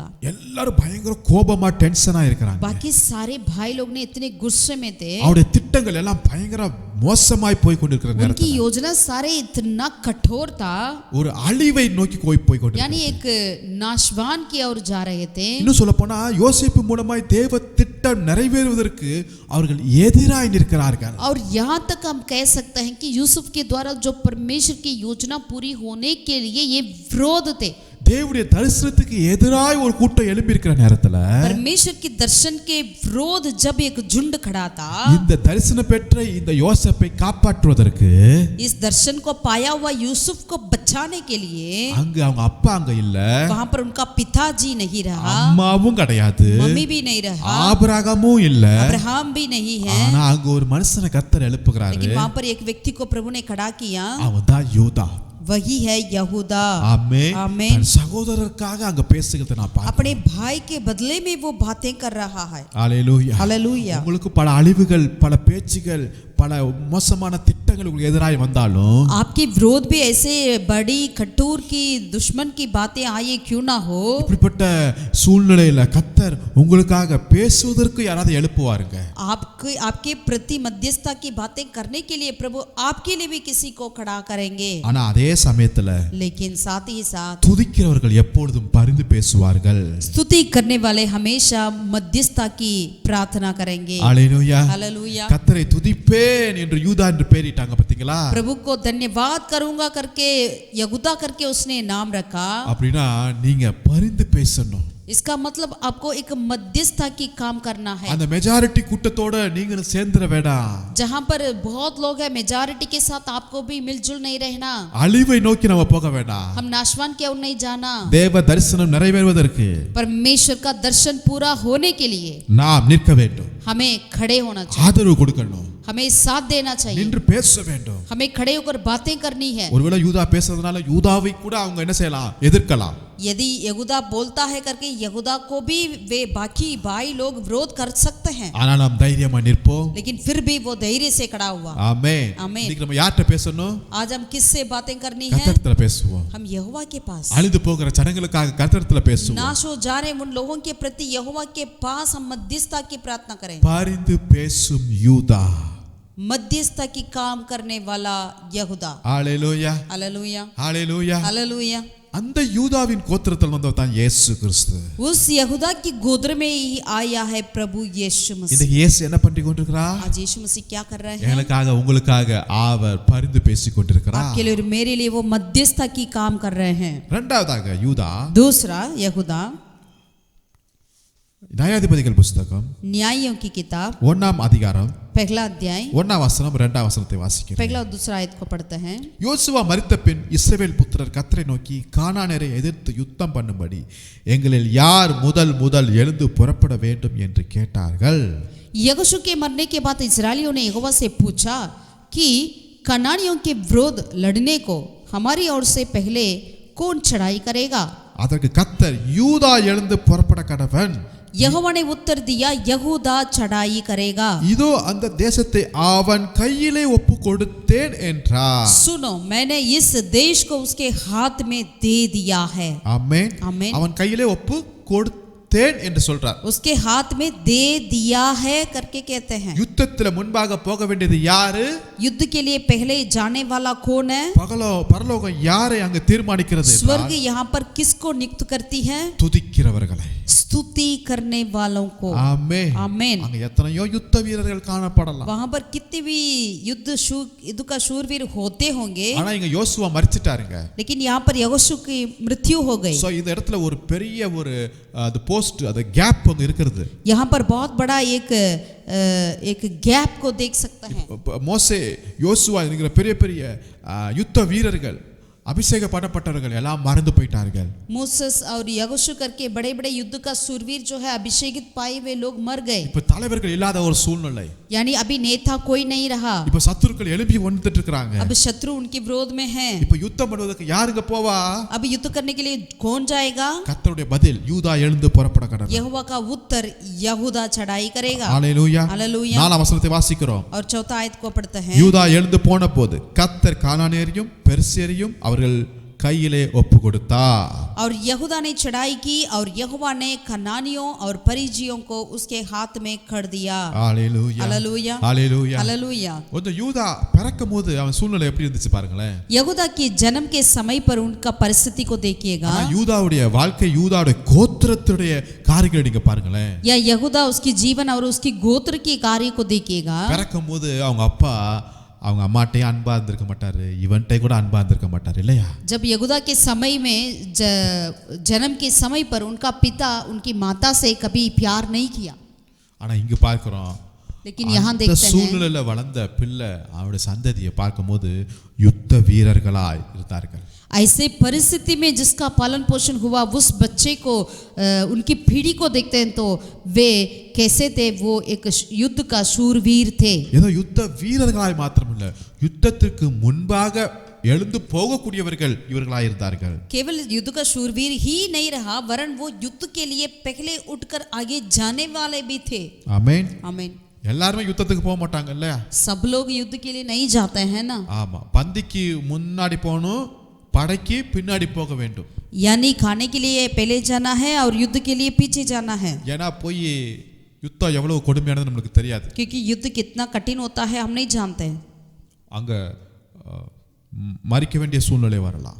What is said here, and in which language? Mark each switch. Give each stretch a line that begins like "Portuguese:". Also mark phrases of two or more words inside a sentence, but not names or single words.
Tamil: எல்லாரும் பயங்கர கோபமா டென்ஷனா இருக்காங்க.
Hindi: बाकी सारे भाई लोग ने इतने गुस्से में थे.
Tamil: அவருடைய திட்டங்கள் எல்லாம் பயங்கர மோசமாய் போய் கொண்டிருக்கிற
Hindi: उनकी
Tamil: நேரத்துல
Hindi: योजना सारे इतना कठोर था.
Tamil: ஒரு அழிவை நோக்கி போய் கொண்டிருக்கிறாங்க.
Hindi: यानी एक नाशवान की ओर जा रहे थे.
Tamil: இன்னும் சொல்ல போனா யோசேப்பு மூலமாய் தேவ திட்டம் நிறைவேறுவதற்கு அவர்கள் எதிராய் நிற்கிறார்கள்.
Hindi: और यहाँ तक हम कह सकते हैं कि यूसुफ के द्वारा जो परमेश्वर की योजना पूरी होने के लिए ये विरोध थे.
Tamil: தேவனுடைய தரிசனத்துக்கு எதிராய் ஒரு கூட்டம் எழும்பி இருக்கிற நேரத்துல
Hindi: परमेश्वर के दर्शन के विरोध जब एक झुंड खड़ा था.
Tamil: இந்த தரிசனம் பெற்ற இந்த யோசேப்பை காப்பாற்றுவதற்கு
Hindi: इस दर्शन को पाया हुआ यूसुफ को बचाने के लिए
Tamil: அங்க அவங்க அப்பா அங்க இல்ல,
Hindi: वहां पर उनका पिताजी नहीं रहा,
Tamil: அம்மாவும் கிடையாது,
Hindi: मम्मी भी नहीं रहा,
Tamil: ஆபிரகாமும் இல்ல.
Hindi: अब्राहम भी नहीं है.
Tamil: ஆனா அங்க ஒரு மனுஷனை கர்த்தர் எழுப்புகிறாரு.
Hindi: लेकिन वहां पर एक व्यक्ति को प्रभु ने खड़ा किया.
Tamil: அவன் தான் யூதா.
Hindi: वही है यहूदा.
Tamil: ஆமென்.
Hindi: आमीन.
Tamil: தன் சகோதரருக்காக அங்க பேசுகிறத நான் பார்த்தேன்.
Hindi: अपने भाई के बदले में वो बातें कर रहा है.
Tamil: ஹல்லேலூயா.
Hindi: हालेलुया.
Tamil: உங்களுக்கு பல அழிவுகள், பல பேச்சுகள், பல மோசமான திட்டங்கள் உங்களுக்கு எதிராய் வந்தாலும்
Hindi: आपके विरोध भी ऐसे बड़ी कठोर की दुश्मन की बातें आए क्यों ना हो,
Tamil: இப்படிப்பட்ட சூழ்நிலையில கர்த்தர் உங்களுக்காக பேசுவதற்கு யாராவது எழுப்புவாருங்க.
Hindi: आपके आपके प्रति मध्यस्थता की बातें करने के लिए प्रभु आपके लिए भी किसी को खड़ा करेंगे.
Tamil: ஆனா அதே சமயத்துல
Hindi: लेकिन साथ ही साथ
Tamil: துதிக்கிறவர்கள் எப்பொழுதும் பரிந்து பேசுவார்கள்.
Hindi: स्तुति करने वाले हमेशा मध्यस्थता की प्रार्थना करेंगे.
Tamil: ஹல்லேலூயா.
Hindi: हालेलुया.
Tamil: கர்த்தரை துதிப்பேன் என்று யூதா என்று பெயரிட்டாங்க பாத்தீங்களா?
Hindi: प्रभु को धन्यवाद करूंगा करके यहूदा करके उसने नाम रखा.
Tamil: அப்படினா நீங்க பரிந்து பேசணும்.
Hindi: इसका मतलब आपको एक मध्यस्थता की काम करना है.
Tamil: அந்த மெஜாரிட்டி கூட்டத்தோட நீங்க சேர்ந்துற வேண்டாம்.
Hindi: जहां पर बहुत लोग हैं मेजॉरिटी के साथ आपको भी मिलजुल नहीं रहना.
Tamil: அழிவை நோக்கி நம்ம போக வேண்டாம்.
Hindi: हम नाशवान की ओर नहीं जाना.
Tamil: தேவ தரிசனம் நிறைவேறுவதற்கு
Hindi: परमेश्वर का दर्शन पूरा होने के लिए
Tamil: நாம் நிற்க வேண்டும்.
Hindi: हमें खड़े होना चाहिए.
Tamil: ஆதரவு கொடுக்கணும்.
Hindi: हमें साथ देना चाहिए.
Tamil: நின்று பேச வேண்டும்.
Hindi: हमें खड़े होकर बातें करनी है.
Tamil: ஒருவேளை யூதா பேசுறதுனால யூதாவை கூட அவங்க என்ன செய்யலாம்? எதிர்க்கலாம்.
Hindi: यदि यहूदा बोलता है करके यहूदा को भी वे बाकी भाई लोग विरोध कर सकते हैं.
Tamil: ஆனால் நாம் தைரியமா நிற்போம்.
Hindi: लेकिन फिर भी वो धैर्य से खड़ा हुआ.
Tamil: ஆமென். ஆமென். இன்னைக்கு நம்ம யார்கிட்ட பேசணும்?
Hindi: आज हम किससे बातें करनी है?
Tamil: கர்த்தரிடத்துல பேசுவோம்.
Hindi: हम यहोवा के पास.
Tamil: அழிந்து போகிற ஜனங்களுக்காக கர்த்தரிடத்துல பேசுவோம்.
Hindi: नाश हो जा रहे उन लोगों के प्रति यहोवा के पास हम मध्यस्थता की प्रार्थना करें.
Tamil: பரிந்து பேசும் யூதா.
Hindi: मध्यस्थता की काम करने वाला यहूदा.
Tamil: ஹalleluya.
Hindi: हालेलुया.
Tamil: ஹalleluya.
Hindi: हालेलुया.
Tamil: அந்த யூதாவின் கோத்திரத்தில் வந்தவர் தான் இயேசு கிறிஸ்து.
Hindi: उस यहूदा की गोत्र में ही आया है प्रभु यीशु
Tamil: இந்த
Hindi: मसीह।
Tamil: இயேசு என்ன பண்ணி கொண்டிருக்கிறார்?
Hindi: आज यीशु मसीह क्या कर रहे हैं?
Tamil: எங்களுக்காக உங்களுக்காக அவர் பரிந்து பேசிக் கொண்டிருக்கிறார்.
Hindi: आपके लिए और मेरे लिए वो मध्यस्थता की काम कर रहे हैं।
Tamil: இரண்டாவதாக யூதா
Hindi: दूसरा यहूदा
Tamil: நியாயாதிபதிகள் புத்தகம்
Hindi: न्यायों की किताब
Tamil: 1ஆம் அதிகாரம்
Hindi: पहला अध्याय
Tamil: 1ஆம் வசனம் 2ஆம் வசனத்தை வாசிக்கிறேன்.
Hindi: पहला और दूसरा आयत को पढ़ते हैं।
Tamil: யோசுவா மரித்த பின் இஸ்ரவேல் புத்திரர் கர்த்தரை நோக்கி கானானியரை எதிர்த்து யுத்தம் பண்ணும்படி எங்களில் யார் முதல் எழுந்து புறப்பட வேண்டும் என்று கேட்டார்கள்.
Hindi: यहोशू के मरने के बाद इस्राएलियों ने यहोवा से पूछा कि कनानियों के विरोध लड़ने को हमारी ओर से पहले कौन चढ़ाई करेगा?
Tamil: அதற்கு கர்த்தர் யூதா எழுந்து புறப்பட கடவன்.
Hindi: यहोवा ने उत्तर दिया यहूदा चढ़ाई करेगा।
Tamil: இதோ அந்த தேசத்தை அவன் கையிலே ஒப்பு கொடுத்தேன் என்றார்.
Hindi: सुनो मैंने इस देश को उसके हाथ में दे दिया है।
Tamil: ஆமென்.
Hindi: आमीन।
Tamil: அவன் கையிலே ஒப்பு கொடுத்தேன் என்று சொல்றார்.
Hindi: उसके हाथ में दे दिया है करके कहते हैं।
Tamil: யுத்தத்துல முன்பாக போக வேண்டியது யாரு?
Hindi: युद्ध के लिए पहले जाने वाला कौन है?
Tamil: பரலோகம் யாரை அங்க தீர்மானிக்கிறது?
Hindi: स्वर्ग यहाँ पर किसको नियुक्त करती है?
Tamil: துதிக்கிறவர்களை,
Hindi: स्तुति करने वालों को।
Tamil: ஆமென்.
Hindi: आमीन।
Tamil: அங்க எத்தனையோ யுத்த வீரர்கள் காணப்படலாம்.
Hindi: वहां पर कितने भी युद्ध का शूरवीर होते होंगे,
Tamil: ஆனா இங்க யோசுவா மரிச்சிட்டாருங்க.
Hindi: लेकिन यहाँ पर यहोशू की मृत्यु हो गई।
Tamil: சோ இந்த இடத்துல ஒரு பெரிய ஒரு அது போஸ்ட் அது கேப் அங்க இருக்குது.
Hindi: यहाँ पर बहुत बड़ा एक गैप को देख सकते हैं।
Tamil: மோசே யோசுவா என்கிற பெரிய பெரிய யுத்த வீரர்கள் அபிஷேக பண்ணப்பட்டவர்கள் எல்லாம் மறந்து போயிட்டார்கள்.
Hindi: मूसस और यहोशू करके बड़े बड़े युद्ध का शूरवीर जो है अभिषेकित पाए हुए लोग मर गए।
Tamil: இப்ப தலைவர்கள் இல்லாத ஒரு சூழ்நிலை.
Hindi: यानी अभी नेता कोई नहीं रहा।
Tamil: இப்ப சத்துருக்கள் எழுப்பி வந்துட்டு இருக்காங்க.
Hindi: अब शत्रु उनके विरोध में हैं।
Tamil: இப்ப யுத்தம் பண்ணுவதற்கு யாருங்க போவா?
Hindi: अब युद्ध करने के लिए कौन जाएगा?
Tamil: கர்த்தருடைய பதில் யூதா எழுந்து புறப்பட கடவன்.
Hindi: यहोवा का उत्तर यहूदा चढ़ाई करेगा।
Tamil: ஹalleluya.
Hindi: हालेलुया।
Tamil: 4ஆம் வசனத்தை வாசிக்கிறோம்.
Hindi: और चौथा आयत को पढ़ते हैं।
Tamil: யூதா எழுந்து போன போது கர்த்தர் கானானியரையும் பெர்சியரையும் அவர்கள் கையிலே ஒப்பு கொடுத்தார்.
Hindi: और यहूदा ने चढ़ाई की और यहोवा ने कनानियों और परिज्जियों को उसके हाथ में कर दिया।
Tamil: ஹalleluya.
Hindi: हालेलुया।
Tamil: ஹalleluya.
Hindi: हालेलुया।
Tamil: அந்த யூதா பிறக்கும்போது அவன் சூழ்நிலை எப்படி இருந்துச்சு பாருங்களேன்.
Hindi: यहूदा के जन्म के समय पर उनका परिस्थिति को देखिएगा।
Tamil: ஆனா யூதாவுடைய வாழ்க்கை யூதாவுடைய கோத்திரத்துடைய காரியங்களை நீங்க பாருங்களேன்.
Hindi: या यहूदा उसकी जीवन और उसकी गोत्र की कार्य को देखिएगा।
Tamil: பிறக்கும்போது அவங்க அப்பா அவங்க அம்மாட்டையும் அன்பா இருந்திருக்க மாட்டாரு, இவன்ட்டே கூட அன்பா இருந்திருக்க மாட்டாரு இல்லையா?
Hindi: जब यहूदा के समय में जन्म के समय पर उनका पिता उनकी माता से कभी प्यार नहीं किया।
Tamil: ஆனா இங்க பார்க்கிறோம்,
Hindi: लेकिन यहाँ देखते हैं
Tamil: சூழ்நிலையில வளர்ந்த பிள்ளை அவருடைய சந்ததியை பார்க்கும்போது யுத்த வீரர்களாய் இருந்தார்கள்.
Hindi: ऐसे परिस्थिति में जिसका पालन पोषण हुआ उस बच्चे को उनकी पीढ़ी को देखते हैं तो वे कैसे थे? वो एक युद्ध का शूरवीर थे।
Tamil: ஏதோ யுத்த வீரர்களாய் மாத்திரமில்ல, யுத்தத்திற்கு முன்பாக எழுந்து போகக்கூடியவர்கள் இவர்களாய் இருந்தார்கள்.
Hindi: केवल युद्ध का शूरवीर ही नहीं रहा वरन वो युद्ध के लिए पहले उठकर आगे जाने वाले भी थे।
Tamil: ஆமென்.
Hindi: आमीन।
Tamil: எல்லாரும் யுத்தத்துக்கு போக மாட்டாங்க இல்லையா?
Hindi: सब लोग युद्ध के लिए नहीं जाते हैं ना।
Tamil: ஆமா, பந்திக்கு முன்னாடி போகணும், படைக்கு பின்னாடி போக வேண்டும்.
Hindi: यानी खाने के लिए पहले जाना है और युद्ध के लिए पीछे जाना है।
Tamil: ஏன்னா போய் யுத்தம் எவ்வளவு கொடுமையானது நமக்கு தெரியாது.
Hindi: क्योंकि युद्ध कितना कठिन होता है हम नहीं जानते हैं।
Tamil: அங்க மரிக்க வேண்டிய சூழ்நிலை வரலாம்.